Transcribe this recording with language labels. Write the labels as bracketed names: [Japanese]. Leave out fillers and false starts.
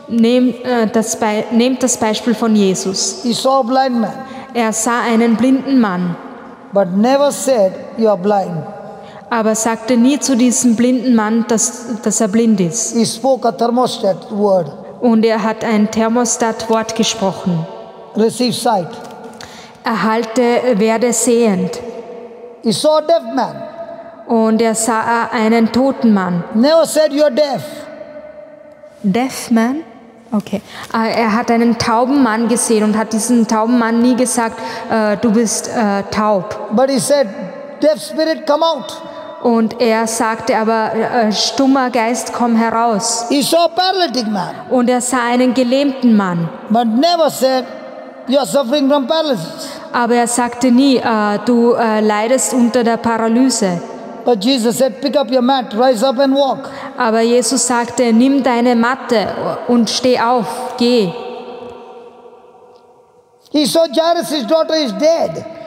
[German] Nehmt das Beispiel von Jesus. [English] He saw a blind man. [German] Er sah einen blinden Mann. [English] But never said, you are blind. [German] Aber sagte nie zu diesem blinden Mann, dass er blind ist. [English] He spoke a thermostat word. [German] Und er hat ein Thermostat-Wort gesprochen. [English] Receive sight. [German] Werde sehend. [English] He saw a deaf man. [German] Und er sah einen toten Mann. [English] Never said you are deaf. Deaf man? Okay. [German] Er hat einen tauben Mann gesehen und hat diesem tauben Mann nie gesagt, du bist taub. [English] But he said, deaf spirit, come out. [German] Und er sagte aber, stummer Geist, komm heraus. [English] He saw a paralytic man. [German] Und er sah einen gelähmten Mann. [English] But never said, you are suffering from paralysis. [German] Aber er sagte nie, du leidest unter der Paralyse. [English] But Jesus said, pick up your mat, rise up and walk. [German] Aber Jesus sagte, nimm deine Matte und steh auf, geh. [English] He saw Jairus, his daughter is dead.